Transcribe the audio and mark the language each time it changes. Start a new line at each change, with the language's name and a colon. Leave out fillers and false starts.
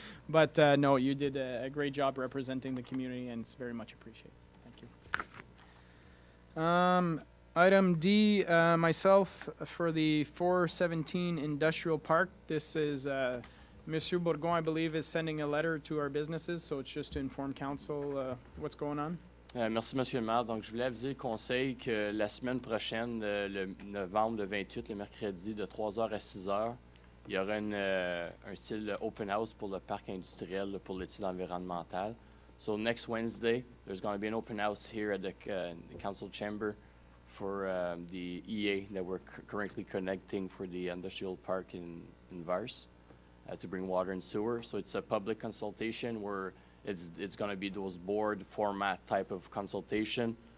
English: But no, you did a great job representing the community, and it's very much appreciated. Thank you. Item D, myself for the 417 Industrial Park. This is Monsieur Bourgon, I believe, is sending a letter to our businesses, so it's just to inform council what's going on.
French: Merci, Monsieur le maire. Donc, je voulais aviser le conseil que la semaine prochaine, le novembre, le 28, le mercredi, de 3h à 6h, il y aura un style open house pour le parc industriel, pour l'étude environnementale.
English: So, next Wednesday, there's going to be an open house here at the council chamber for the EA that we're currently connecting for the industrial park in Vars to bring water and sewer. So, it's a public consultation where it's going to be those board format type of consultation.